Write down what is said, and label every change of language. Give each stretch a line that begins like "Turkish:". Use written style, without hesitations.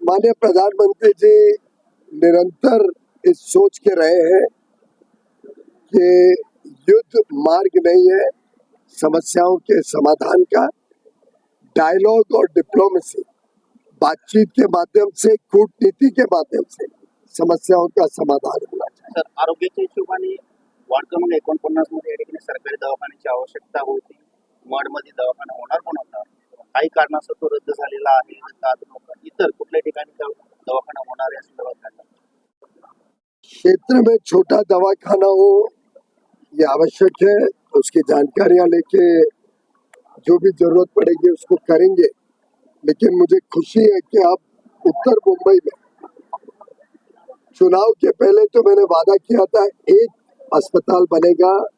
Hindi: माननीय प्रधानमंत्री जी निरंतर इस सोच के रहे हैं कि युद्ध मार्ग नहीं है, समस्याओं के समाधान का डायलॉग और डिप्लोमेसी, बातचीत के माध्यम से, कूटनीति के माध्यम से समस्याओं का समाधान होना चाहिए.
Marathi: सर, आरोग्याच्या हिशोबाने वार्ड क्रमांक 49 मध्ये या ठिकाणी सरकारी दवाखान्याची आवश्यकता होती. वार्डमध्ये दवाखाना होणार पण होता. काही कारणास्तव तो रद्द झालेला आहे. इतर कुठल्या ठिकाणी दवाखाना होणार या संदर्भात काय सांगता?
Hindi: क्षेत्र में छोटा दवाखाना हो ये आवश्यक है. उसकी जानकारियां लेके जो भी जरूरत पड़ेगी उसको करेंगे. लेकिन मुझे खुशी है कि अब उत्तर मुंबई में चुनाव के पहले तो मैंने वादा किया था एक अस्पताल बनेगा